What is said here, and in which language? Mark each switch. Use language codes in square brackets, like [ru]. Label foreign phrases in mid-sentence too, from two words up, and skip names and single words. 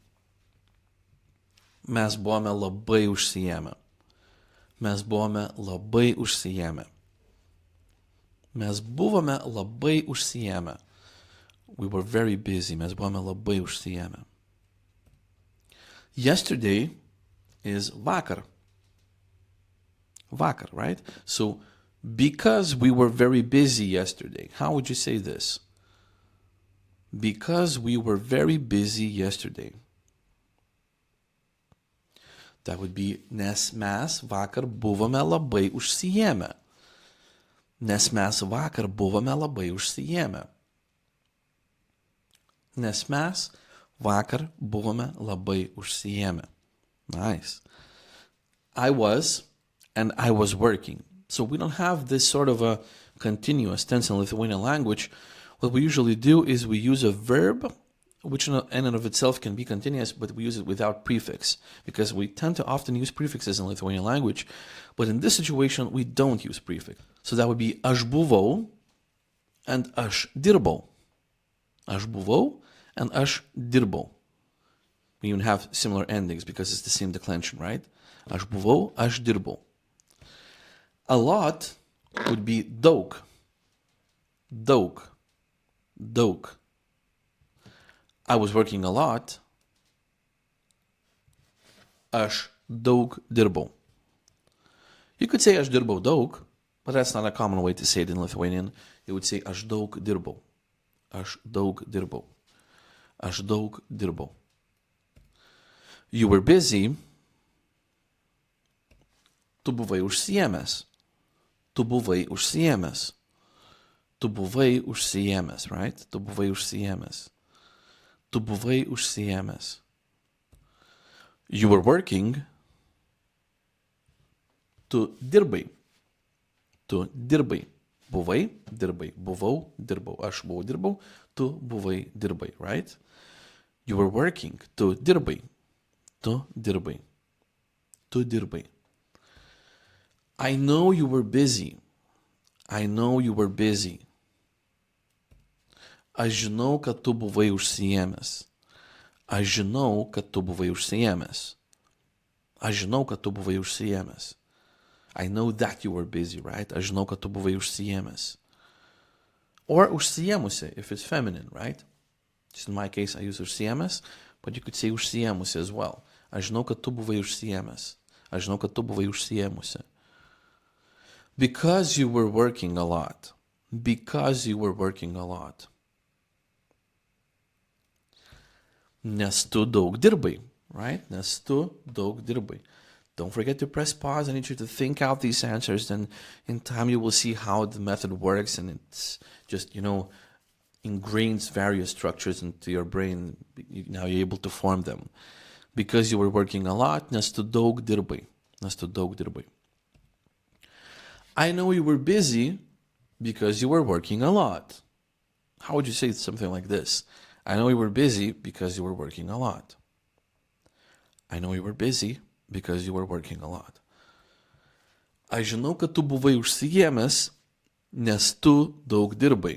[lt] Mes buvome labai užsiėmę. Mes buvome labai užsiėmę. Mes buvome labai užsiėmę. [en] We were very busy. [lt] Mes buvome labai užsiėmę. [en] Yesterday is vakar. [lt] Vakar, [en] right? So, because we were very busy yesterday, how would you say this? Because we were very busy yesterday. That would be [lt] nes mes vakar buvome labai užsiėmę. Nes mes vakar buvome labai užsiėmę. Nes mes vakar buvome labai užsiėmę. [en] Nice. I was and I was working. So we don't have this sort of a continuous tense in Lithuanian language. What we usually do is we use a verb, which in and of itself can be continuous, but we use it without prefix, because we tend to often use prefixes in Lithuanian language, but in this situation, we don't use prefix. So that would be [lt] aš buvau [en] and [lt] aš dirbau. Aš buvau and aš dirbau. [en] We even have similar endings because it's the same declension, right? [lt] Aš buvau, aš dirbau. [en] A lot would be daug. [lt] Daug. Daug. [en] I was working a lot. [lt] Aš daug dirbau. [en] You could say [lt] aš dirbau daug, [en] but that's not a common way to say it in Lithuanian. You would say [lt] aš daug dirbau. Aš daug dirbau. Aš daug dirbau. [en] You were busy. [lt] Tu buvai užsiėmęs. Tu buvai užsiėmęs. Tu buvai užsiėmęs, right? Tu buvai užsiėmęs. Tu buvai užsiėmęs. [en] You were working. [lt] Tu dirbai. Tu dirbai. Buvai, dirbai. Buvau, dirbau. Aš buvau, dirbau. Tu buvai, dirbai, [en] right? You were working. [lt] Tu dirbai. Tu dirbai. Tu dirbai. [en] I know you were busy. I know you were busy. [lt] Aš žinau, kad tu buvai užsiėmęs. Aš žinau, kad tu buvai užsiėmęs. Aš žinau, kad tu buvai užsiėmęs. [en] I know that you were busy, right? [lt] Aš žinau, kad tu buvai užsiėmęs. [en] Or užsiėmusi, if it's feminine, right? Just in my case, I use užsiėmęs, but you could say užsiėmusi as well. [lt] Aš žinau, kad tu buvai užsiėmęs. Aš žinau, kad tu buvai užsiėmusi. [en] Because you were working a lot. Because you were working a lot. [lt] Nes tu daug dirbai, right? Nes tu daug dirbai. [en] Don't forget to press pause. I need you to think out these answers, and in time you will see how the method works, and it's just, ingrains various structures into your brain. Now you're able to form them. Because you were working a lot, [lt] nes tu daug dirbai. Nes tu daug dirbai. [en] I know you were busy because you were working a lot. How would you say something like this? I know you were busy because you were working a lot. I know you were busy because you were working a lot. [lt] Aš žinau, kad tu buvai užsiėmęs, nes tu daug dirbai.